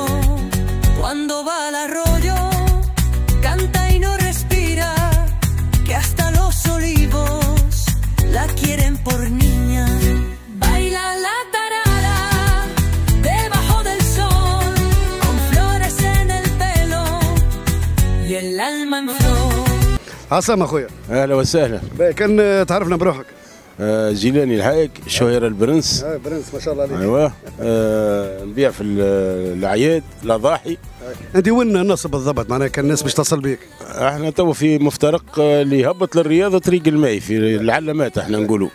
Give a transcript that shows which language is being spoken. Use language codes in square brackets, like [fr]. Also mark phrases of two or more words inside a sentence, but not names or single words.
[es] Cuando va al arroyo canta y no respira, que hasta los olivos la quieren por niña. Baila la tarara debajo del sol, con flores en el pelo y el alma en flor. [ar] عسام اخويا. اهلا وسهلا. كان تعرفنا بروحك؟ جيلاني الحايك شهير البرنس. برنس ما شاء الله عليك. ايوه نبيع في الاعياد الاضاحي. انت وين النصب بالضبط؟ معناها كان الناس باش تصل بيك؟ احنا تو في مفترق اللي يهبط للرياضه طريق الماء في العلامات احنا نقولوا.